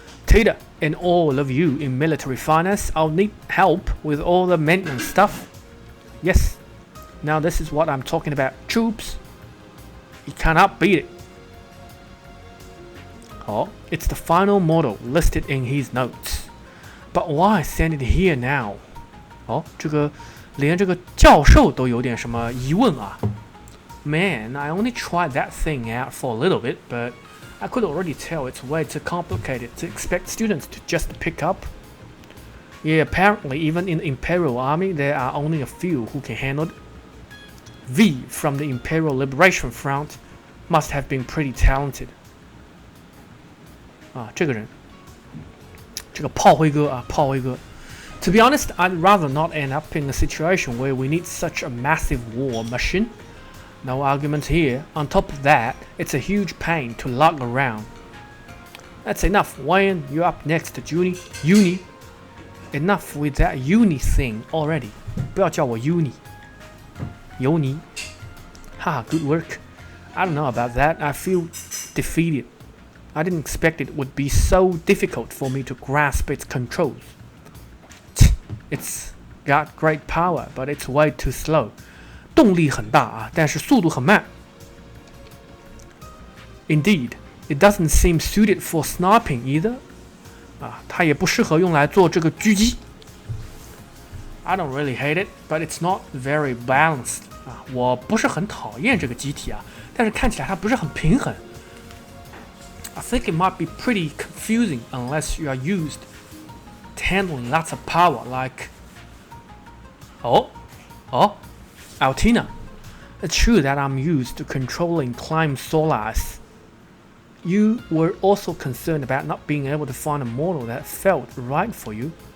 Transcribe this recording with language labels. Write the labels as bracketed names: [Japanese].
[English] Tater and all of you in military finance, I'll need help with all the maintenance stuff. Yes. Now this is what I'm talking about. Troops. You cannot beat it. Oh, it's the final model listed in his notes. But why send it here now? [Chinese] 哦，这个连这个教授都有点什么疑问啊。 [English] Man, I only tried that thing out for a little bit, but I could already tell it's way too complicated to expect students to just pick up. Yeah, apparently even in the Imperial Army, there are only a few who can handle it. V from the Imperial Liberation Front must have been pretty talented. [Chinese] 啊，这个人，这个炮灰哥啊，炮灰哥。 [English] To be honest, I'd rather not end up in a situation where we need such a massive war machine. No argument here. On top of that, it's a huge pain to lug around. That's enough. Wayne, you're up next, Uni. Enough with that uni thing already. [Chinese] 不要叫我 uni. 油泥. [English] Haha, good work. I don't know about that. I feel defeated. I didn't expect it would be so difficult for me to grasp its controls. It's got great power, but it's way too slow. [Chinese] 动力很大啊，但是速度很慢。 [English] Indeed, it doesn't seem suited for sniping either. [Chinese] 啊，它也不适合用来做这个狙击。 [English] I don't really hate it, but it's not very balanced. [Chinese] 啊，我不是很讨厌这个机体啊，但是看起来它不是很平衡。 [English] I think it might be pretty confusing unless you are used to handling lots of power, like Altina. It's true that I'm used to controlling climb solars. You were also concerned about not being able to find a model that felt right for you.